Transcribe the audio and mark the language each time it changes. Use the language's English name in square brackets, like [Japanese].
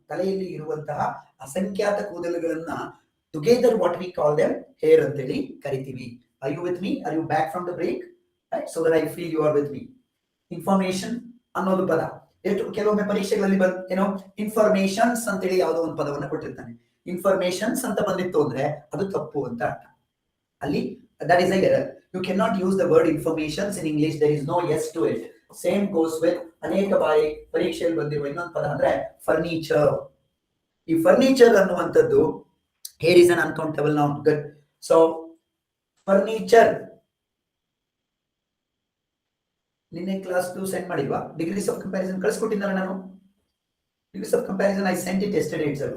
[Kannada] ತಲೆಯಲ್ಲಿ ಇರುವಂತಹ ಅಸಂಖ್ಯಾತ ಕೂದಲುಗಳನ್ನ [English] together what we call them hair [Kannada] ಅಂತೇಳಿ ಕರಿತೀವಿ. [English] Are you with me? Are you back from the break? So that I feel you are with me. [Kannada] Information ಅನ್ನೋದು ಪದ ಕೆಲವೊಮ್ಮೆ ಪರೀಕ್ಷೆಗಳಲ್ಲಿ ಏನೋ ಇನ್ಫಾರ್ಮೇಶನ್ಸ್ ಅಂತೇಳಿ ಯಾವುದೋ ಒಂದು ಪದವನ್ನು ಕೊಟ್ಟಿರ್ತಾನೆ. ಇನ್ಫಾರ್ಮೇಶನ್ಸ್ ಅಂತ ಬಂದಿತ್ತು ಅಂದ್ರೆ ಅದು ತಪ್ಪು ಅಂತ ಅರ್ಥ. ಅಲ್ಲಿ [English] that is a error. You cannot use the word informations in English. There is no yes to it. Same goes with [Kannada] ಅನೇಕ ಬಾರಿ ಪರೀಕ್ಷೆಯಲ್ಲಿ ಬಂದಿರುವ ಇನ್ನೊಂದು ಪದ ಅಂದ್ರೆ ಫರ್ನಿಚರ್. ಈ ಫರ್ನಿಚರ್ ಅನ್ನುವಂಥದ್ದು [English] here is an uncountable noun. Good. [Kannada] So furniture ನಿನ್ನೆ ಕ್ಲಾಸ್ ಸೆಂಡ್ ಮಾಡಿಲ್ವಾ? [English] degrees of comparison [Kannada] ಕಳಿಸ್ಕೊಟ್ಟಿದ್ದಲ್ಲ ನಾನು. [English] Degrees of comparison I sent it yesterday itself.